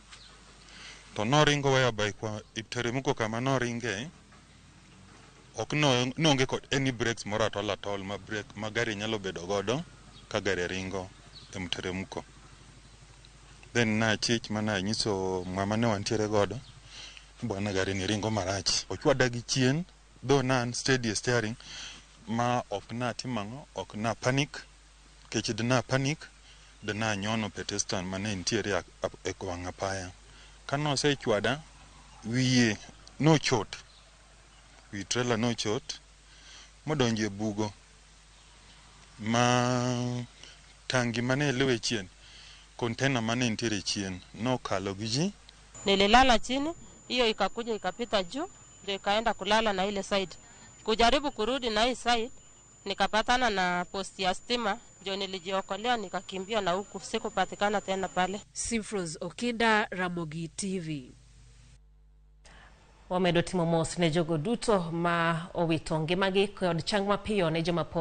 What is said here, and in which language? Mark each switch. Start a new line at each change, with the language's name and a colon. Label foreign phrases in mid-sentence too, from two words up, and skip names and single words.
Luo (Kenya and Tanzania): To no ringo whereby kwa iteremuko kama no ringe ok no onge kod
English: any brakes
Luo (Kenya and Tanzania): moro atol ma brake ma gari nyalo bedo godo ka gari ringo e mteremuko. Then na chich mana nyiso mama ne wantiere godo bwana gari ni ringo marach. Ochwada gi chien do nan
English: steady steering
Luo (Kenya and Tanzania): ma ok na timango ok na panic kech dina panic dina nyono pedestrian mane ntiere e kwanga paya. Kano se chwada wiye no chot. Wi trailer no chot modonje bugo ma tangi mane lewe chien container mane ntiere chien no kalo giji.
Swahili: Nililala chini, hiyo ikakuja ikapita juu, ndio ikaenda kulala na ile side. Kujaribu kurudi na hii side, nikapatana na posti ya stima, ndio nilijiokolea nikakimbia na huku, sikupatikana tena pale. Simfros Okinda, Ramogi TV.
Luo (Kenya and Tanzania): Wamedo timo mos ne jogo duto ma owito ngimagi kod chang mapiyo ne joma pod